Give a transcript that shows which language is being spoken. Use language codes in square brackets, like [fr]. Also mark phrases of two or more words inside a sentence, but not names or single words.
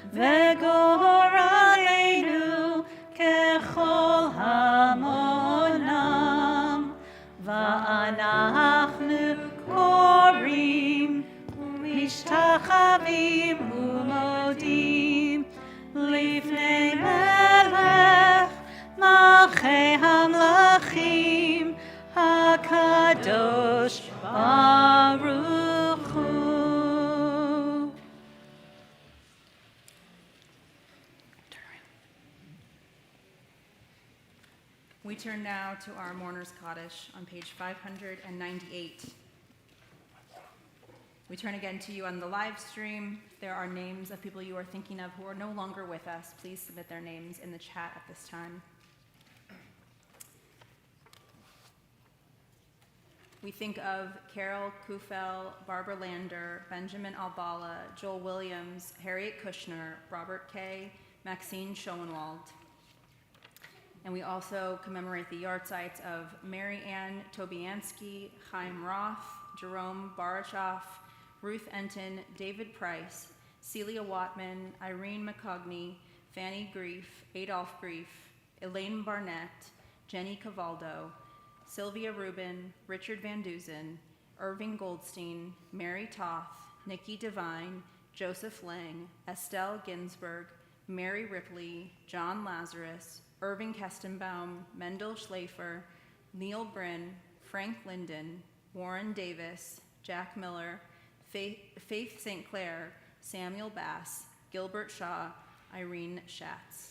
[he] וגורלנו ככל המונם, ואנחנו קוראים ומשתחווים ומודים לפני מלך מלכי המלכים הקדוש ברוך הוא. [en] We turn now to our Mourner's Kaddish on page 598. We turn again to you on the live stream. There are names of people you are thinking of who are no longer with us. Please submit their names in the chat at this time. We think of Carol Kufel, Barbara Lander, Benjamin Albala, Joel Williams, Harriet Kushner, Robert Kay, Maxine Schoenwald. And we also commemorate the yahrzeits of Mary Ann Tobiansky, Chaim Roth, Jerome Barachoff, Ruth Enton, David Price, Celia Watman, Irene McCogney, Fanny Grief, Adolph Grief, Elaine Barnett, Jenny Cavaldo, Sylvia Rubin, Richard Van Dusen, Irving Goldstein, Mary Toth, Nikki Devine, Joseph Lang, Estelle Ginsberg, Mary Ripley, John Lazarus, Irving Kestenbaum, Mendel Schlafer, Neil Bryn, Frank Linden, Warren Davis, Jack Miller, Faith St. Clair, Samuel Bass, Gilbert Shaw, Irene Schatz.